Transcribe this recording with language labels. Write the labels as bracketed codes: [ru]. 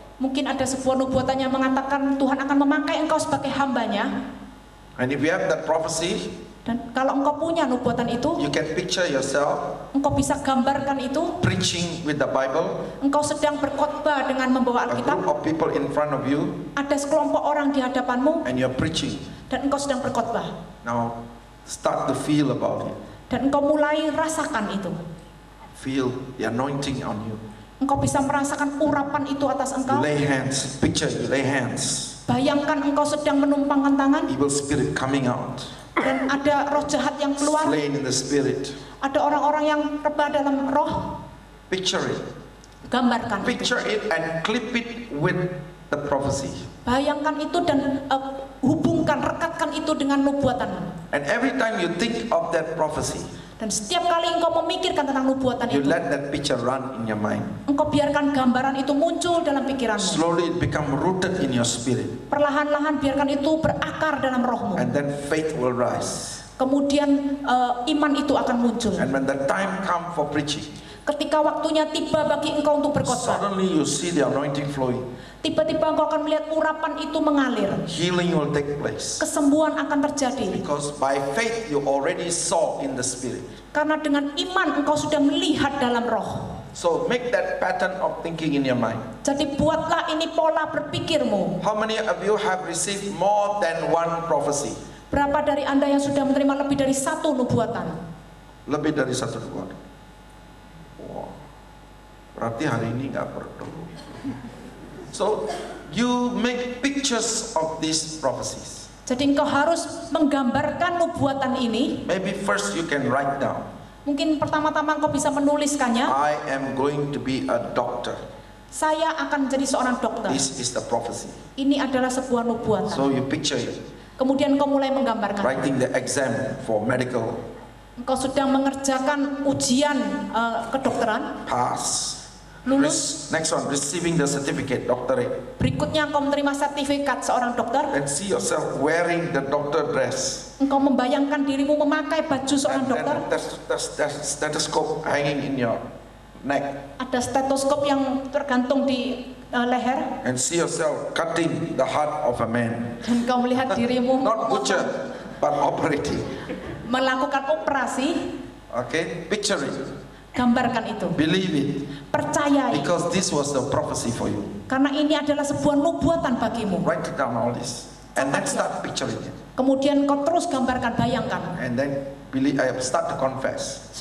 [id] Mungkin ada sebuah nubuatan yang mengatakan Tuhan akan memakai engkau sebagai hambanya. [en] And if you have that prophecy, [id] Dan kalau engkau punya nubuatan itu, [en] you can picture yourself [id] engkau bisa gambarkan itu. [en] preaching with the Bible, [id] Engkau sedang berkhotbah dengan [en] a [id] membawa [en] group [id] Alkitab. [en] of people in front of you, [id] Ada sekelompok orang di hadapanmu [en] and you're preaching. [id] dan engkau sedang berkhotbah. [en] Now, start to feel about it. [id] Dan engkau mulai rasakan itu. [en] Feel the anointing on you. [id] Engkau bisa merasakan urapan itu atas [en] You [id] engkau. [en] lay hands, picture, you lay hands. [id] Bayangkan engkau sedang menumpangkan tangan [en] Evil spirit coming out, [id] dan ada roh jahat yang keluar. [en] slain in the spirit. [id] Ada orang-orang yang rebah dalam roh. [en] Picture it. [id] Gambarkan itu. [en] Picture it and clip it with the prophecy. [id] Bayangkan itu dan hubungkan, rekatkan itu dengan nubuatan. [en] And every time you think of that prophecy, [id] Dan setiap kali engkau memikirkan tentang nubuatan [en] you [id] itu, [en] let that picture run in your mind. [id] engkau biarkan gambaran itu muncul dalam pikiranmu. [en] Slowly it become rooted in your spirit. [id] Perlahan-lahan biarkan itu berakar dalam rohmu. [en] And then faith will rise. [id] Kemudian iman itu akan muncul. [en] And when the time comes for preaching, [id] Ketika waktunya tiba bagi engkau untuk berkhotbah, [en] suddenly you see the anointing flowing. [id] tiba-tiba engkau akan melihat urapan itu mengalir. [en] Healing will take place. [id] Kesembuhan akan terjadi. [en] Because by faith you already saw in the spirit. [id] Karena dengan iman engkau sudah melihat dalam roh. [en] So make that pattern of thinking in your mind. [id] Jadi buatlah ini pola berpikirmu. [en] How many of you have received more than one prophecy? [id] Berapa dari Anda yang sudah menerima lebih dari satu nubuatan? Lebih dari satu nubuatan. Wow. Berarti hari ini nggak perlu. [en] So you make pictures of these prophecies. [id] Jadi engkau harus menggambarkan nubuatan ini. [en] Maybe first you can write down. [id] Mungkin pertama-tama engkau bisa menuliskannya. [en] I am going to be a doctor. [id] Saya akan menjadi seorang dokter. [en] This is the prophecy. [id] Ini adalah sebuah nubuatan. [en] So you picture it. [id] Kemudian engkau mulai menggambarkan. [en] Writing the exam for medical, [id] Engkau sedang mengerjakan ujian kedokteran. [en] pass. [id] Lulus. [en] Next one, receiving the certificate, doctorate. [id] Berikutnya engkau menerima sertifikat seorang dokter. [en] And see yourself wearing the doctor dress. [id] Engkau membayangkan dirimu memakai baju seorang dokter. [en] There's stethoscope hanging in your neck. [id] Ada stetoskop yang tergantung di leher. [en] And see yourself cutting the heart of a man. [id] Dan engkau melihat dirimu [en] Not butcher, but operating. [id] melakukan operasi. [en] Okay, picture it. [id] Gambarkan itu. [en] Believe it. [id] Percayai. [en] Because this was the prophecy for you. [id] Karena ini adalah sebuah nubuatan bagimu. [en] Write it down all this. And then start picturing it. [id] Kemudian kau terus gambarkan, bayangkan. [en] And then start to confess.